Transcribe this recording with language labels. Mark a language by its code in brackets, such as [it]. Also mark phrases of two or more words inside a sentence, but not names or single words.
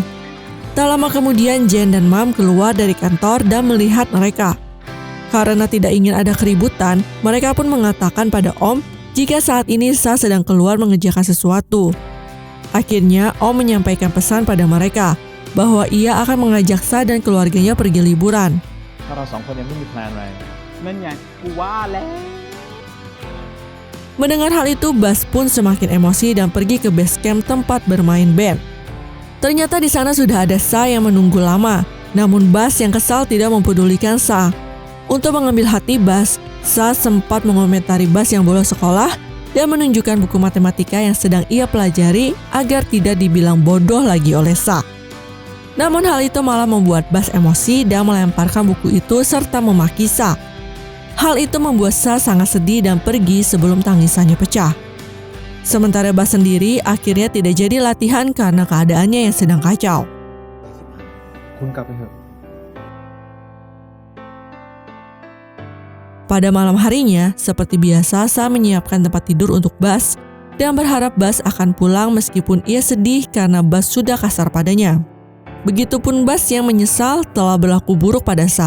[id] Tak lama kemudian Jen dan Mam keluar dari kantor dan melihat mereka. Karena tidak ingin ada keributan, mereka pun mengatakan pada Om jika saat ini Sa sedang keluar mengerjakan sesuatu. Akhirnya Om menyampaikan pesan pada mereka bahwa ia akan mengajak Sa dan keluarganya pergi liburan. [th] ถ้าเราสองคนยังไม่มีแพลนอะไร นั่นไงกูว่าแล้ว [id] Mendengar hal itu, Bas pun semakin emosi dan pergi ke base camp tempat bermain band. Ternyata di sana sudah ada Sa yang menunggu lama, namun Bas yang kesal tidak mempedulikan Sa. Untuk mengambil hati Bas, Sa sempat mengomentari Bas yang bolos sekolah dan menunjukkan buku matematika yang sedang ia pelajari agar tidak dibilang bodoh lagi oleh Sa. Namun hal itu malah membuat Bas emosi dan melemparkan buku itu serta memaki Sa. Hal itu membuat Sa sangat sedih dan pergi sebelum tangisannya pecah. Sementara Bas sendiri akhirnya tidak jadi latihan karena keadaannya yang sedang kacau. [th] คุณกลับไปเถอะ [id] Pada malam harinya, seperti biasa Sa menyiapkan tempat tidur untuk Bas dan berharap Bas akan pulang meskipun ia sedih karena Bas sudah kasar padanya. Begitupun Bas yang menyesal telah berlaku buruk pada Sa.